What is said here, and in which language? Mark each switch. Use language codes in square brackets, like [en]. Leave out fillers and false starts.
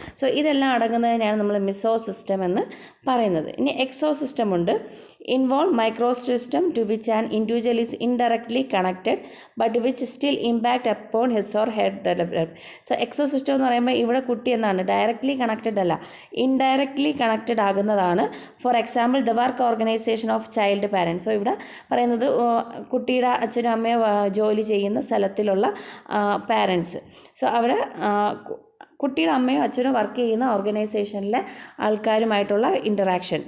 [ml] So ഇതെല്ലാം അടങ്ങുന്നതിനാണ് നമ്മൾ Mizo system എന്ന് പറയുന്നത്. ഇനി എക്സോ സിസ്റ്റം ഉണ്ട്. [en] involve microsystem to which an individual is indirectly connected but which still impact upon his or her development. [ml] So എക്സോസിസ്റ്റം എന്ന് പറയുമ്പോൾ ഇവിടെ കുട്ടി എന്നാണ്, ഡയറക്റ്റ്ലി കണക്റ്റഡ് അല്ല, indirectly connected ആകുന്നതാണ്. [en] For example the work organisation of child parents. [ml] So ഇവിടെ പറയുന്നത് കുട്ടിയുടെ അച്ഛനും അമ്മയും ജോലി ചെയ്യുന്ന സ്ഥലത്തിലുള്ള പാരൻസ്. സോ അവിടെ കുട്ടിയുടെ അമ്മയും അച്ഛനും വർക്ക് ചെയ്യുന്ന ഓർഗനൈസേഷനിലെ ആൾക്കാരുമായിട്ടുള്ള ഇൻറ്ററാക്ഷൻ.